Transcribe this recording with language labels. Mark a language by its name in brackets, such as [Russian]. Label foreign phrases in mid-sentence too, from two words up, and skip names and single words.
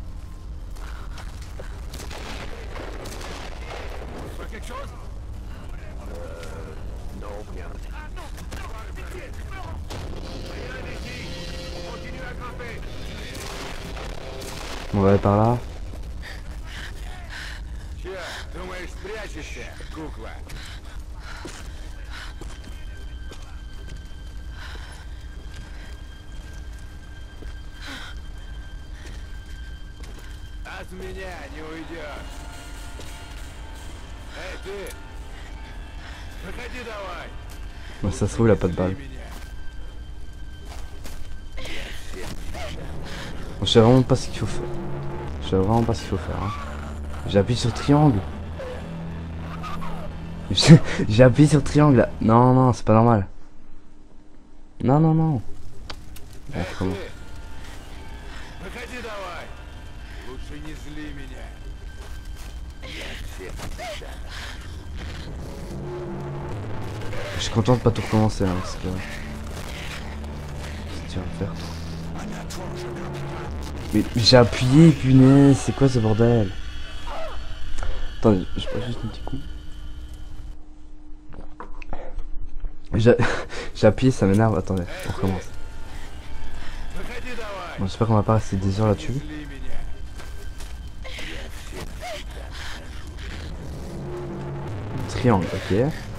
[French] Pas quelque chose? Non, rien. Rien ici! On continue à grimper! On va aller par là. [Russian] Че, думаешь, спрячешься, кукла? От меня не уйдешь. Эй, ты! Выходи давай! [French] Bon, ça se trouve, il a pas de balle. [Russian] Меня. [French] Je sais vraiment pas ce qu'il faut faire. Je sais vraiment pas ce qu'il faut faire. Hein. J'ai appuyé sur triangle. J'ai appuyé sur triangle là. Non, non, c'est pas normal. Non, non, non. Bon, [Russian] Эй, [French] comment? [Russian] ты! Выходи давай! Лучше не зли меня. [French] Je suis content de pas tout recommencer hein, parce que... Qu'est-ce que tu vas me faire toi? Mais j'ai appuyé, punaise, c'est quoi ce bordel? Attendez, je passe juste un petit coup. J'ai appuyé, ça m'énerve. Attendez, on recommence. [Russian] Выходи давай. [French] Bon, j'espère qu'on va pas rester des heures là-dessus. [Russian] Зли меня. [French] Triangle, ok.